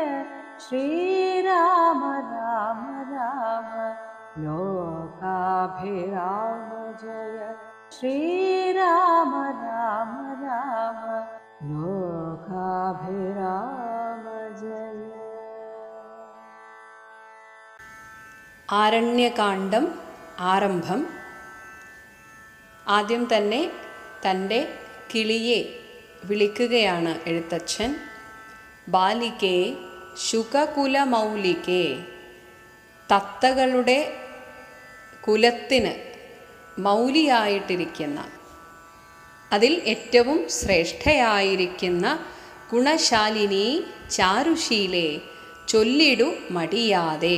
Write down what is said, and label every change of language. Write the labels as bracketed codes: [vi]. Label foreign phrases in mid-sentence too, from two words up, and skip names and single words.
[sa] श्रीराम राम राम लोकाभिराम जय। श्रीराम राम राम लोकाभिराम जय। [ml] ആരണ്യകാണ്ഡം ആരംഭം. ആദ്യം തന്നെ തൻ്റെ കിളിയെ വിളിക്കുകയാണ് എഴുത്തച്ഛൻ. ബാലികേ ശുകകുലമൗലികേ, തത്തകളുടെ കുലത്തിന് മൗലിയായിട്ടിരിക്കുന്ന, അതിൽ ഏറ്റവും ശ്രേഷ്ഠയായിരിക്കുന്ന ഗുണശാലിനി ചാരുശീലേ ചൊല്ലിടു മടിയാതെ.